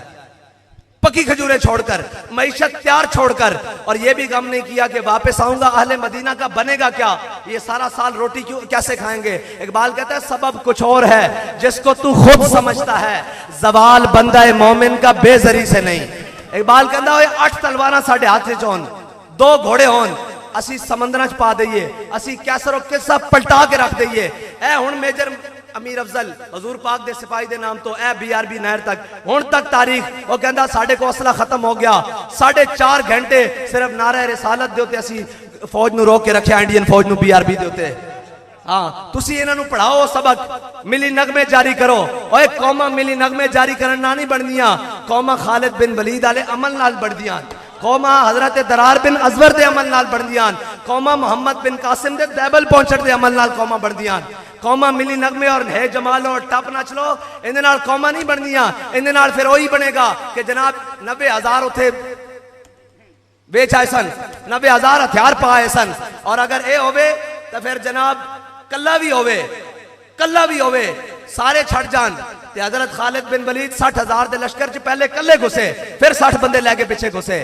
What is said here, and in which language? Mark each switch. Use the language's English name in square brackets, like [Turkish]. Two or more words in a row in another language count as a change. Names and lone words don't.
[Urdu] پکی کھجوریں چھوڑ کر, معیشت تیار چھوڑ کر, اور یہ بھی غم نہیں کیا کہ واپس آؤں گا اہل مدینہ کا بنے گا کیا, یہ سارا سال روٹی کیسے کھائیں گے. اقبال کہتا ہے سبب کچھ اور ہے جس کو تو خود سمجھتا ہے, زوال بندہ مومن کا بے زری سے نہیں. [Punjabi] اقبال کہتا ہے 8 تلواراں ساڈے ہاتھ وچ ہون, 2 گھوڑے ہون, اسی سمندراں چ پا دئیے, اسی کیسر و قصہ پلٹا کے رکھ دئیے. اے ہن میجر امیر افضل حضور پاک دے سپاہی دے نام تو اے BRB نہر تک ہون تک تاریخ وہ کہندا ساڈے کو اسلحہ ختم ہو گیا, 4.5 گھنٹے صرف نعرہ رسالت دے اوتے اسی فوج نو روک کے رکھیا, انڈین فوج نو BRB دے اوتے. ہاں تسی انہاں نو پڑھاؤ سبق, ملی نغمے جاری کرو. اوے قوماں ملی نغمے جاری کرن نہ نہیں بندیاں, قوماں خالد بن ولید والے عمل نال بڑھدیاں, قوماں حضرت درار بن ازور دے عمل نال بڑھدیاں, قوماں محمد بن قاسم دے دیبل پہنچن دے عمل نال قوماں بڑھدیاں. قوماں ملی نغمے اور ہے جمالوں اور ٹپ نچ لو اندے نال قوماں نہیں بندیاں. اندے نال [Urdu] پھر وہی بنے گا کہ [Punjabi] جناب 90,000 اتھے ویچ آئے سن, 90,000 ہتھیار پائے سن, اور اگر اے ہوئے تو پھر جناب کلہ بھی ہوئے سارے چھڑ جان. تے حضرت خالد بن ولید 60,000 دے لشکر چ پہلے کلے گھسے, پھر 60 بندے لے کے پیچھے گھسے.